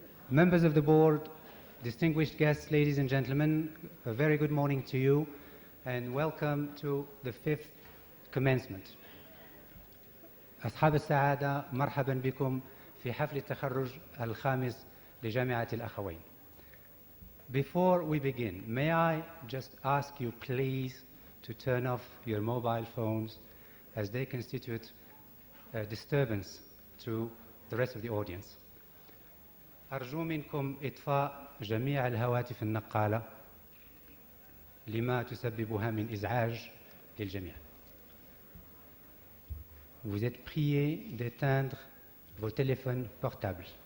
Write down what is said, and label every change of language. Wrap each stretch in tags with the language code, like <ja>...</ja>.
<en>Members of the board, distinguished guests, ladies and gentlemen, a very good morning to you and welcome to the fifth commencement.</en> <ar>أصحاب السعادة مرحبا بكم في حفل التخرج الخامس لجامعة الأخوين.</ar> <en>Before we begin, may I just ask you please to turn off your mobile phones as they constitute a disturbance to the rest of the audience.</en> <ar>أرجو منكم إطفاء جميع الهواتف النقالة لما تسببها من إزعاج للجميع.</ar> <fr>Vous êtes priés d'éteindre vos téléphones portables.</fr>